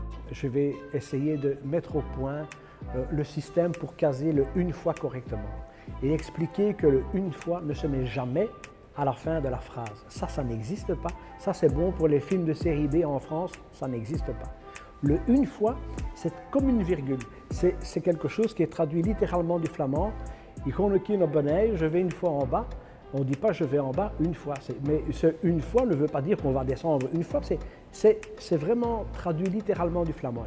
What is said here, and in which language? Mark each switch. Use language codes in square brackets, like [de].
[fr] Je vais essayer de mettre au point le système pour caser le une fois correctement et expliquer que le une fois ne se met jamais à la fin de la phrase. Ça n'existe pas. Ça, c'est bon pour les films de série B en France, ça n'existe pas. Le une fois, c'est comme une virgule. C'est quelque chose qui est traduit littéralement du flamand. [nl] Ik ga een keer naar beneden, [fr] je vais une fois en bas. On ne dit pas je vais en bas une fois. Mais ce une fois ne veut pas dire qu'on va descendre une fois. C'est vraiment traduit littéralement du flamand.